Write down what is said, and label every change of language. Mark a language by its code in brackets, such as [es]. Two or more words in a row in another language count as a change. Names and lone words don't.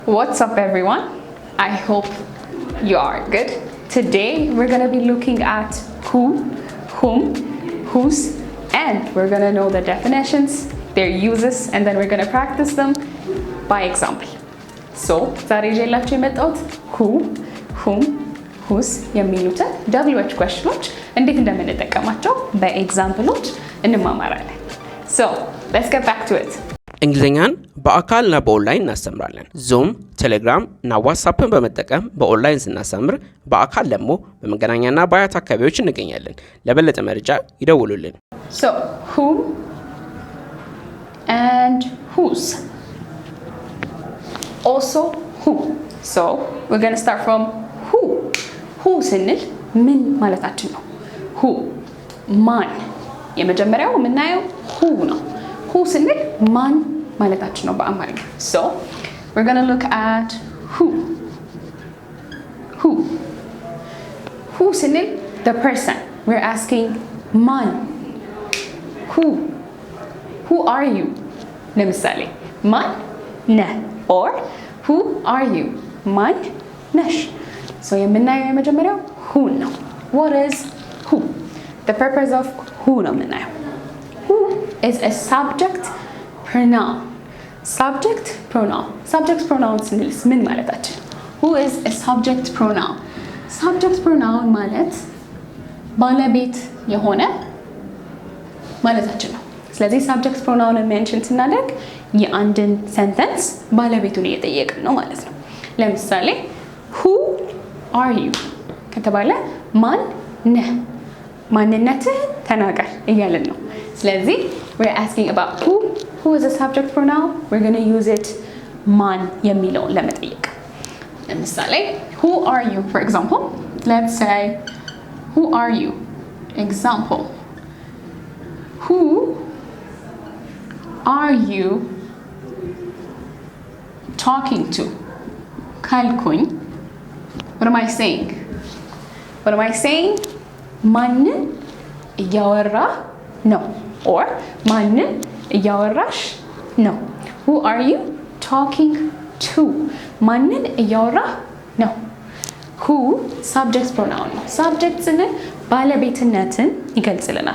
[en] What's up everyone? I hope you are good. Today we're going to be looking at who, whom, whose, and we're going to know the definitions, their uses, and then we're going to practice them by example. So, [am] ዛሬ ይዤላችሁ የመጣሁት [en] who, whom, whose [am] የሚሉትን [en] WH questions [am] እንዴት እንደምንጠቀማቸው በኤግዛምፕሎች እንማማራለን. [en] So, let's get back to it. [am] እንግሊዘኛን በአካልና በኦንላይን እናስተምራለን። ዙም፣ ቴሌግራም እና ዋትስአፕን በመጠቀም በኦንላይን ስናስተምር በአካል ደግሞ በመገናኛና በአያት አካባቢዎች እንገኛለን። ለበለጠ መረጃ ይደውሉልን። [en] So, who and whose. Also who. So, we're going to start from who. [am] Who ስንል ምን ማለታችን ነው? Who ማን የመጀመሪያው የምናየው who ነው። who ስንል ማን ማለታችን ነው በአማርኛ። [en] So, we're going to look at who. Who. Who ስንል the person. We're asking ማን. Who. Who are you? [am] ለምሳሌ ማን ነህ [en] or who are you? [am] ማን ነሽ? So, የምናየው የመጀመሪያው who ነው። [en] What is who? The purpose of who [am] ነው የምናየው. [en] Who is a subject pronoun. Subject pronoun. Subject pronoun [am] ስንልስ ምን ማለታችን? [en] Who is a subject pronoun? Subject pronoun [am] ማለት ባለቤት የሆነ ማለታችን ነው። ስለዚህ [en] subject pronoun [am] ሜንሽን ስናደርግ የአንድን ሰንተንስ ባለቤቱን እየጠየቅን ነው ማለት ነው። ለምሳሌ [en] who are you [am] ከተባለ ማን ነህ? ማንነትህን ተናገር እያልን ነው። ስለዚህ [en] we're asking about who is a subject pronoun. We're going to use it [am] ማን የሚለውን ለመጠየቅ። [en] ለምሳሌ who are you? For example, let's say who are you? Example. Who are you talking to? ካልኩኝ what am I saying? What am I saying? [am] ማንን እያወራ ነው or ማንን እያወራሽ ነው? [en] Who are you talking to? [am] ማንን እያወራ ነው? [en] Who subject pronoun [am] ነው። Subject ስንል ባለቤትነትን ይገልጽልናል.